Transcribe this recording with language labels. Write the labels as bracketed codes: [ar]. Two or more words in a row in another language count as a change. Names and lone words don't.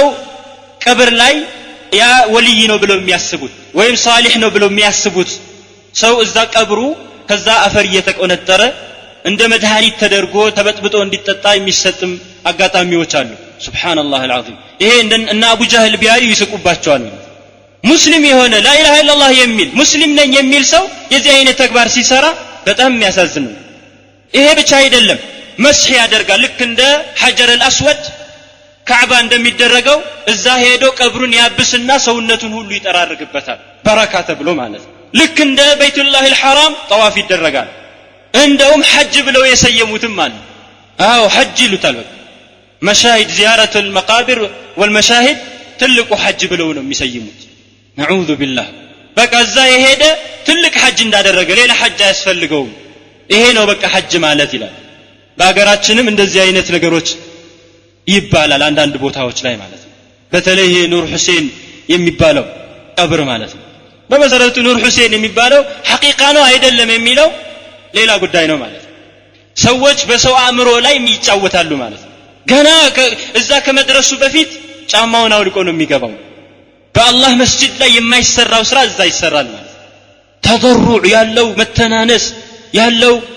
[am] ቀብር ላይ ያ ወልይ ነው ብለው የሚያስቡት ወይም ሷሊህ ነው ብለው የሚያስቡት ሰው እዛ ቀብሩ ከዛ አፈር እየተቆነጠረ እንደ መድኃኒት ተደርጎ ተበጥብጦ እንዲጠጣ የሚሰጥም አጋጣሚዎች አሉ [ar] سبحان الله العظيم [am] ይሄ እና አቡ ጃህል ቢያዩ ይስቁባቸዋል ሙስሊም የሆነ [ar] لا اله الا الله [am] የሚል ሙስሊም ነኝ የሚል ሰው የዚህ አይነት ተግባር ሲሰራ በጣም የሚያሳዝን ነው ይሄ ብቻ አይደለም መስህ ያደርጋል ልክ እንደ [ar] حجر الاسود [am] ካዕባ እንደሚደረገው እዛ ሄዶ ቀብሩን ያብስና ሰውነቱን ሁሉ ይጠራርግበታል በረካ ተብሎ ማለት ልክ እንደ [ar] بيت الله الحرام [am] ጠዋፍ ይደረጋል እንደውም ሐጅ ብለው የሰየሙትም አለ አዎ ሐጅ ይሉታል [ar] مشاهد زيارة المقابر والمشاهد [am] ትልቁ ሐጅ ብለው ነው የሚሰይሙት [ar] نعوذ بالله [am] በቃ እዛ የሄደ ትልቅ ሐጅ እንዳደረገ ሌላ ሐጅ አያስፈልገውም ይሄ ነው በቃ ሐጅ ማለት ይላል በአገራችንም እንደዚህ አይነት ነገሮች ይባላል አንዳንድ ቦታዎች ላይ ማለት ነው በተለይ ኑር ሁሴን የሚባለው ቀብር ማለት ነው በመሰረቱ ኑር ሁሴን የሚባለው ሐቂቃ ነው አይደለም የሚለው ሌላ ጉዳይ ነው ማለት ነው ሰዎች በሰው አእምሮ ላይ የሚጫወታሉ ማለት ነው ገና እዛ ከመድረሱ በፊት ጫማውን አውልቆ ነው የሚገባው በአላህ መስጂድ ላይ የማይሰራው ስራ እዛ ይሰራል ማለት ተضرع ያለው መተናነስ ያለው